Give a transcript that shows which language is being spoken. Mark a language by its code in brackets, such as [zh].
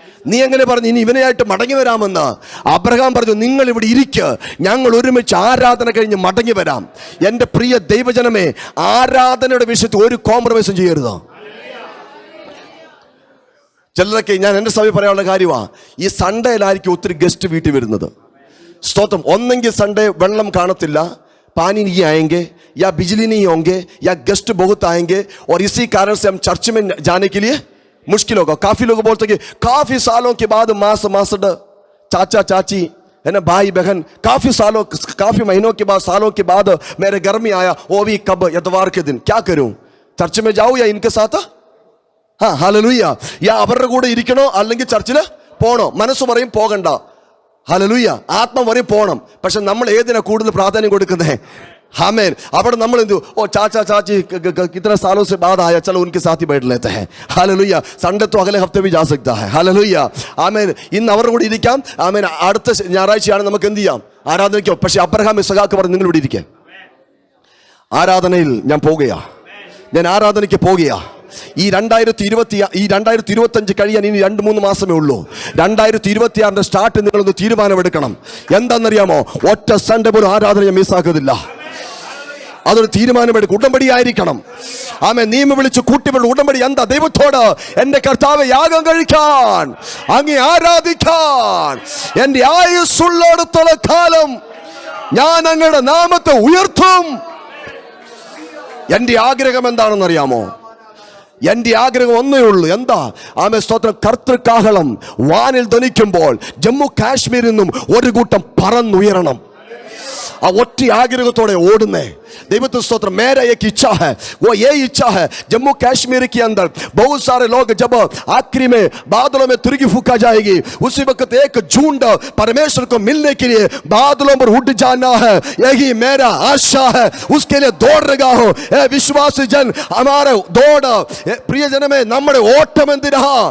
[ml] നീ എങ്ങനെ പറഞ്ഞു ഇനി ഇവനെയായിട്ട് മടങ്ങി വരാമെന്ന്? അബ്രഹാം പറഞ്ഞു, നിങ്ങൾ ഇവിടെ ഇരിക്കുക, ഞങ്ങൾ ഒരുമിച്ച് ആരാധന കഴിഞ്ഞ് മടങ്ങി വരാം. എൻ്റെ പ്രിയ ദൈവജനമേ, ആരാധനയുടെ വിഷയത്തിൽ ഒരു കോംപ്രമൈസും ചെയ്യരുത്. ചിലരൊക്കെ, ഞാൻ എൻ്റെ സഭയിൽ പറയാനുള്ള കാര്യമാണ്, ഈ സൺഡേയിലായിരിക്കും ഒത്തിരി ഗസ്റ്റ് വീട്ടിൽ വരുന്നത്. സ്തോത്രം. ഒന്നെങ്കിൽ സൺഡേ വെള്ളം കാണത്തില്ല, [hi] पानी नहीं आएंगे, या बिजली नहीं होंगे, या गेस्ट बहुत आएंगे, और इसी कारण से हम चर्च में जाने के लिए मुश्किल होगा. काफी लोग बोलते हैं कि काफी सालों के बाद मासड़ चाचा चाची है ना, भाई बहन, काफी महीनों के बाद, सालों के बाद मेरे घर में आया, वो भी कब? इतवार के दिन. क्या करूं? चर्च में जाऊं या इनके साथ? हाँ, हालेलूയ. [ml] या അവരുടെ കൂടെ ഇരിക്കണോ അല്ലെങ്കിൽ ചർച്ചിൽ പോണോ? മനസ്സ് പറയും പോകണ്ട. ഹല്ലേലൂയ. ആത്മ പറയും പോണം. പക്ഷെ നമ്മൾ ഏതിനാ കൂടുതൽ പ്രാധാന്യം കൊടുക്കുന്നേ? ആമേൻ. അവിടെ നമ്മൾ എന്തു? [hi] ഓ चाचा चाची कितने सालों से बाद आया, चलो उनके साथ ही बैठ लेते हैं. हालेलूയ. संडे तो अगले हफ्ते भी जा सकता है. [ml] हालेलൂയ. ആമേൻ. ഇന്ന് അവരുടെ കൂടെ ഇരിക്കാം. ആമേൻ. അടുത്ത ഞായറാഴ്ചയാണ് നമുക്ക് എന്ത് ചെയ്യാം? ആരാധനയ്ക്കോ. പക്ഷെ അബ്രഹാം ഇസ്ഹാക്ക് പറഞ്ഞു, നിങ്ങൾ ഇവിടെ ഇരിക്കുക, ആരാധനയിൽ ഞാൻ പോകുകയാ, ഞാൻ ആരാധനയ്ക്ക് പോകുകയാ. ഈ 2025 കഴിയാൻ ഇനി 2-3 മാസമേ ഉള്ളൂ. 2026 സ്റ്റാർട്ട് നിങ്ങളൊന്ന് തീരുമാനമെടുക്കണം. എന്താണെന്നറിയാമോ? ഒറ്റ സൺഡേ പോലും ആരാധന മിസ്സാക്കുന്നില്ല. അതൊരു തീരുമാനമെടുക്കും. ഉടമ്പടി ആയിരിക്കണം. ആമേൻ. നിയമം വിളിച്ച് കൂട്ടിയുള്ള ഉടമ്പടി. എന്താ? ദൈവത്തോട്, എന്റെ കർത്താവേ, യാഗം കഴിക്കാൻ, അങ്ങേ ആരാധിക്കാൻ, എന്റെ ആയുസ്സുള്ളിടത്തോളം കാലം ഞാൻ അങ്ങയുടെ നാമത്തെ ഉയർത്തും. എന്റെ ആഗ്രഹം എന്താണെന്നറിയാമോ? എന്റെ ആഗ്രഹം ഒന്നേ ഉള്ളൂ. എന്താ? ആമേൻ, സ്തോത്രം. കർത്തൃകാഹളം വാനിൽ ധ്വനിക്കുമ്പോൾ ജമ്മു കാശ്മീരിൽ നിന്നും ഒരു കൂട്ടം പറന്നുയരണം. ആ ഒറ്റ ആഗ്രഹത്തോടെ ഓടുന്നേ. ദൈവത്തെ സ്തോത്രം. [hi] मेरा एक इच्छा है, वो ये इच्छा है, जम्मू कश्मीर के अंदर बहुत सारे लोग जब आखिरी में बादलों में तुरगी फूका जाएगी, उसी वक्त एक झुंड परमेश्वर को मिलने के लिए बादलों पर उड़ जाना है. यही मेरा आशा है. उसके लिए दौड़ रहा हूं. विश्वासी जन, हमारे दौड़, प्रिय जन में [ml] നമ്മുടെ ഓട്ടം എന്തിനാ?